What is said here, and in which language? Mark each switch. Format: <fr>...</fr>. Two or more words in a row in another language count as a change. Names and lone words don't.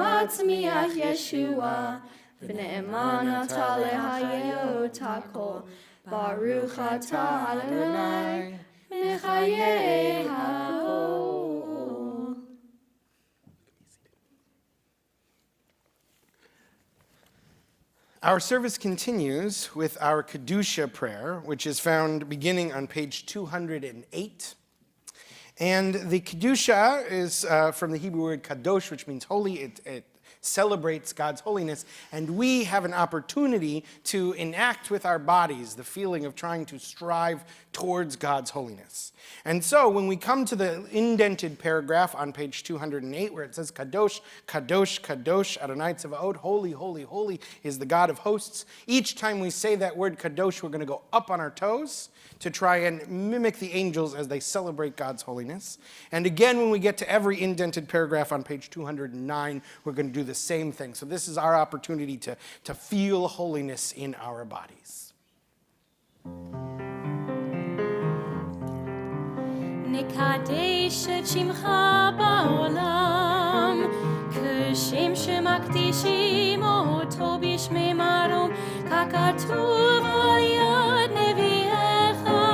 <he>מצמיח ישועה, ונאמן אתה להחיות הכל, ברוך אתה אדוני, מחיה הכל.</he> <en>Our service continues with our Kedusha prayer, which is found beginning on page 208. And the Kedusha is from the Hebrew word kadosh, which means holy. It celebrates God's holiness. And we have an opportunity to enact with our bodies the feeling of trying to strive towards God's holiness. And so when we come to the indented paragraph on page 208, where it says</en> <he>קדוש, קדוש, קדוש, אדוני צבאות,</he> <en>holy, holy, holy is the God of hosts. Each time we say that word kadosh, we're going to go up on our toes to try and mimic the angels as they celebrate God's holiness. And again, when we get to every indented paragraph on page 209, we're going to do the same thing. So this is our opportunity to feel holiness in our bodies.</en> <he>נקדש את שמך בעולם, כשם שמקדישים אותו בשמי מרום, ככתוב על יד נביאך,</he>